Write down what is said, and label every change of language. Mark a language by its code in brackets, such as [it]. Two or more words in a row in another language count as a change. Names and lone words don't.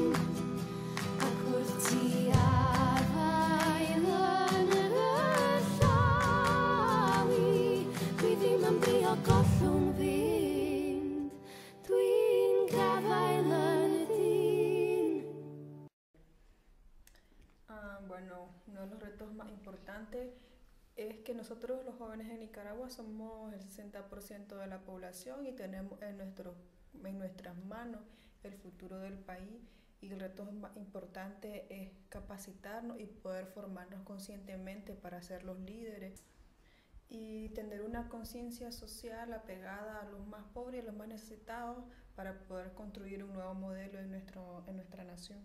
[cy] Ac wrth ti afael yn y llawi, dwi ddim am drio gollwng fynd, dwi'n gafael yn y dyn. [es] Bueno, uno de los retos más importantes es que nosotros los jóvenes de Nicaragua somos el 60% de la población y tenemos en nuestras manos el futuro del país, y el reto más importante es capacitarnos y poder formarnos conscientemente para ser los líderes y tener una conciencia social apegada a los más pobres y a los más necesitados para poder construir un nuevo modelo en nuestra nación.